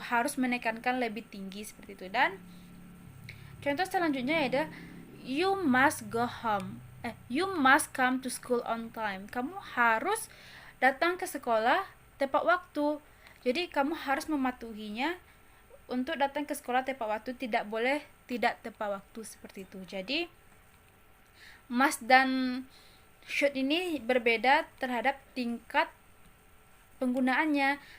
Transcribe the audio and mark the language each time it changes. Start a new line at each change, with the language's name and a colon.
Indonesian: Harus menekankan lebih tinggi seperti itu. Dan contoh selanjutnya ada
English: you must go home. You must come to school on time.
Indonesian: Kamu harus datang ke sekolah tepat waktu. Jadi kamu harus mematuhinya untuk datang ke sekolah tepat waktu, tidak boleh tidak tepat waktu seperti itu. Jadi must dan should ini berbeda terhadap tingkat penggunaannya.